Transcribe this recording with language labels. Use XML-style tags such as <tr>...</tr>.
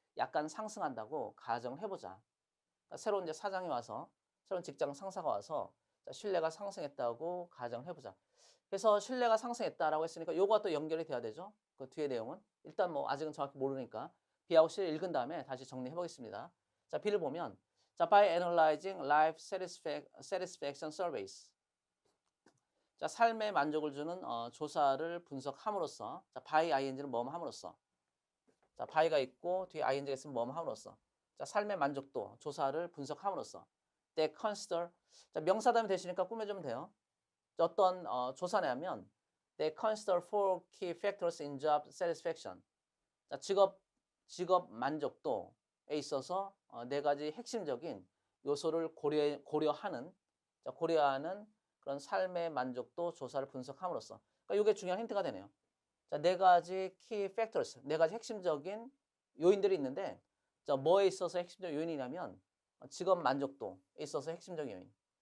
<ko>약간 상승한다고 가정을 해보자. 그러니까 새로운 이제 사장이 와서 새로운 직장 상사가 와서 자, 신뢰가 상승했다고 가정을 해보자. 그래서 신뢰가 상승했다라고 했으니까 요거와 또 연결이 돼야 되죠. 그 뒤에 내용은 일단 뭐 아직은 정확히 모르니까 B하고 C를 읽은 다음에 다시 정리해 보겠습니다. 자, B를 보면 자,</ko> <en>by analyzing life satisfaction surveys.</en> <ko>자, 삶의 만족을 주는 조사를 분석함으로써 자, by ing는 뭐뭐 함으로써 자, by가 있고 뒤에 ing가 있으면 뭐뭐 함으로써 자, 삶의 만족도 조사를 분석함으로써</ko> <en>they consider</en> <ko>자, 명사다음에 되시니까 꾸며주면 돼요. 자, 어떤 조사냐면</ko> <en>they consider four key factors in job satisfaction.</en> <ko>자, 직업 만족도에 있어서 네 가지 핵심적인 요소를 고려하는 그런 삶의 만족도 조사를 분석함으로써 그러니까 이게 중요한 힌트가 되네요. 자, 네 가지 key factors, 네 가지 핵심적인 요인들이 있는데 자, 뭐에 있어서 핵심적 요인이냐면 직업 만족도에 있어서 핵심적인 요인.</ko>